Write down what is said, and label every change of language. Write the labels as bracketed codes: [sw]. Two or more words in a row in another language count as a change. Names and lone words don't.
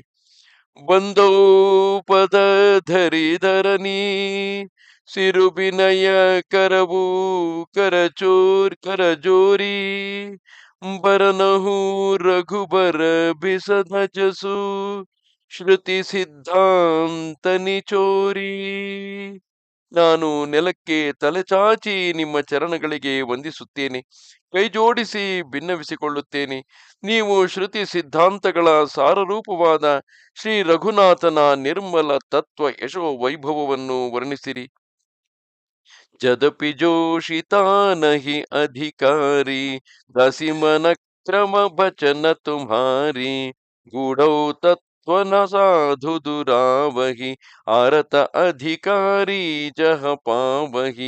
[awa] बंदो पद धरि धरनि सिरु बिनय करवु कर जोरि बरनहु रघुबर बिसद जसु श्रुति सिद्धांत निचोरि. [kn] ನಾನು ನೆಲಕ್ಕೆ ತಲೆಚಾಚಿ ನಿಮ್ಮ ಚರಣಗಳಿಗೆ ವಂದಿಸುತ್ತೇನೆ. ಕೈ ಜೋಡಿಸಿ ಭಿನ್ನವಿಸಿಕೊಳ್ಳುತ್ತೇನೆ. ನೀವು ಶ್ರುತಿ ಸಿದ್ಧಾಂತಗಳ ಸಾರರೂಪವಾದ ಶ್ರೀ ರಘುನಾಥನ ನಿರ್ಮಲ ತತ್ವ ಯಶೋ ವೈಭವವನ್ನು ವರ್ಣಿಸಿರಿ. [awa] जदपि जोशिता नहीं अधिकारी, दासी मन क्रम बचन तुम्हारी, गूढ़ौ तत्व न साधु दुरावही, आरत अधिकारी जह पावही,